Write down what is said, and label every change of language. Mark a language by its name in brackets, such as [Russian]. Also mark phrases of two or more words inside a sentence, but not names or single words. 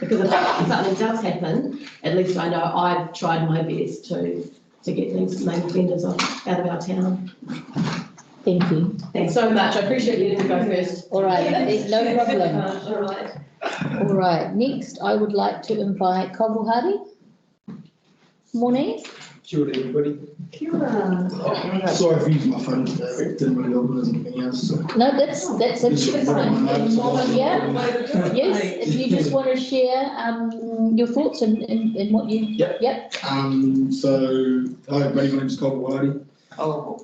[English] Because if something does happen, at least I know I've tried my best to get these main offenders out of our town. Thank you. Thanks so much. I appreciate you didn't go first. All right, there's no problem. All right. All right, next I would like to invite Koval Hardy. Morning. [Māori] Kia ora, everybody. Kia ora. [English] Sorry for using my phone today, didn't really organise anything else. So. No, that's absolutely fine. Yeah, yes, if you just want to share your thoughts and what you. Yep. So, hi everybody, my name is Cobb Whitey. Oh,